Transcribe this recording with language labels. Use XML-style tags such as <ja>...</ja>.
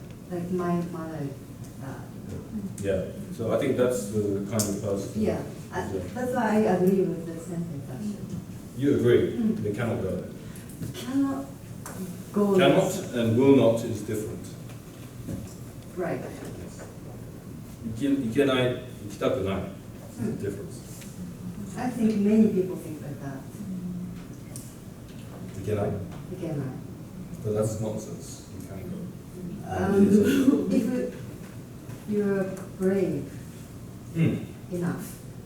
<en>Like my mother. Yeah, so I think that's the kind of person. Yeah, that's why I agree with the sentence actually. You agree? They cannot go there. Cannot go. Cannot and will not is different. Right.</en> <ja>行けない、行きたくない。</ja> <en>It's the difference. I think many people think like that.</en> <ja>行けない?</ja> <en>You cannot. But that's nonsense. You can go. If you're brave enough.</en>